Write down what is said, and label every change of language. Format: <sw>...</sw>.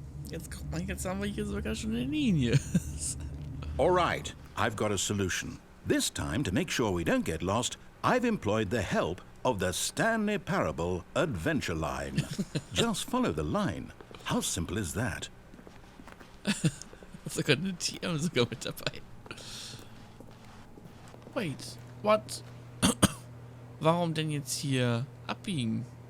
<de>Jetzt haben wir hier sogar schon eine Linie.</de> <en>All right, I've got a solution. This time, to make sure we don't get lost, I've employed the help of the Stanley Parable Adventure Line. Just follow the line. How simple is that?</en> <de>Sogar eine TM sogar mit dabei.</de> <en>Wait, what?</en> <de>Warum denn jetzt hier abbiegen?</de>